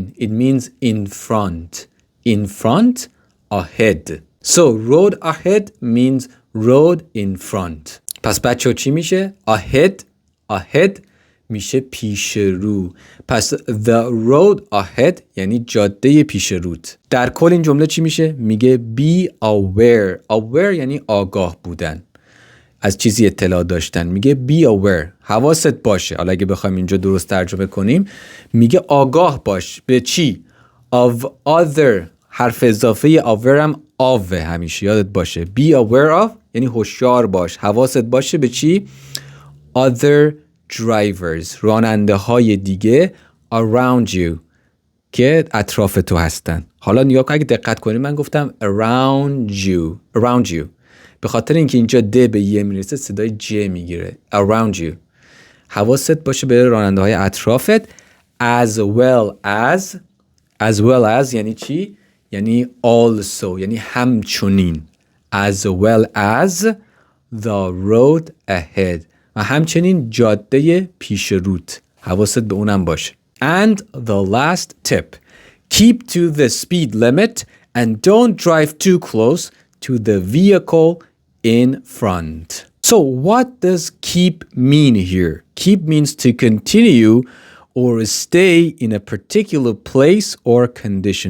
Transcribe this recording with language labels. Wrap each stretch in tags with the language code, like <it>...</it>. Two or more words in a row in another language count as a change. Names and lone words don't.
<en>It means in front. In front, ahead. So road ahead means road in front.</en> <fa>پس بچه چی میشه؟ ahead. ahead میشه پیش رو. پس</fa> <en>the road ahead</en> <fa>یعنی جاده پیش روت. در کل این جمله چی میشه؟ میگه</fa> <en>be aware.</en> <fa>aware یعنی آگاه بودن، از چیزی اطلاع داشتن. میگه</fa> <en>be aware،</en> <fa>حواست باشه. حالا اگه بخوایم اینجا درست ترجمه کنیم میگه آگاه باش به چی؟</fa> <en>of other.</en> <fa>حرف اضافه of هم of همیشه یادت باشه.</fa> <en>be aware of</en> <fa>یعنی هوشیار باش، حواست باشه به چی؟</fa> <en>other drivers،</en> <fa>راننده های دیگه</fa> <en>around you</en> <fa>که اطراف تو هستن. حالا نگاه کن، اگه دقت کنیم من گفتم</fa> <en>around you</en> <fa>به خاطر اینکه اینجا د به یه میرسه صدای ج میگیره.</fa> <en>around you.</en> <fa>حواست باشه به راننده های اطرافت.</fa> <en>as well as</en> <fa>یعنی چی؟ یعنی also، یعنی همچنین.</fa> <en>as well as the road ahead،</en> <fa>و همچنین جاده پیش روت، حواست به اونم باشه.</fa> <en>and the last tip: keep to the speed limit and don't drive too close to the vehicle in front. So what does keep mean here? Keep means to continue or stay in a particular place or condition.</en>